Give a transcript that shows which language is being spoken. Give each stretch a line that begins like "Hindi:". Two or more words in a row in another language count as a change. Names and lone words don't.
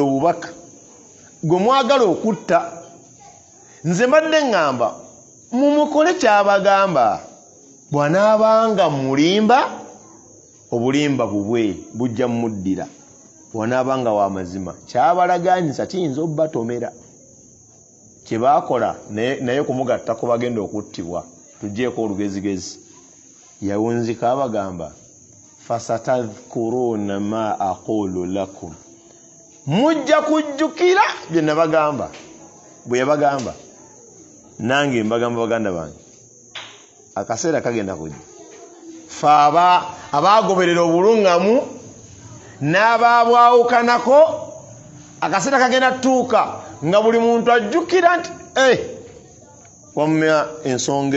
Ganda: obubaka gwe mwagala okutta nze mbadde ŋŋamba mumukole kyabagamba bw'anaabanga mulimba obulimba bubwe bujja muddira bw'anaabanga wa mazima kyabalagaanyisa kiyinza obbatomera kye baakola naye kumugattako bagenda okuttibwa tuggyeko olugezigezi yawunzika abagamba
Arabic: فستذكرون ما أقول لكم
Ganda: mujja kujjukira bye nabagamba bwe yabagamba nange mbagamba baganda bange akaseera kagenda kujja faaba abagoberera obulungamu n'abaabwawukanako akaseera kagenda tuuka nga buli muntu ajjukira nti wamma ensonga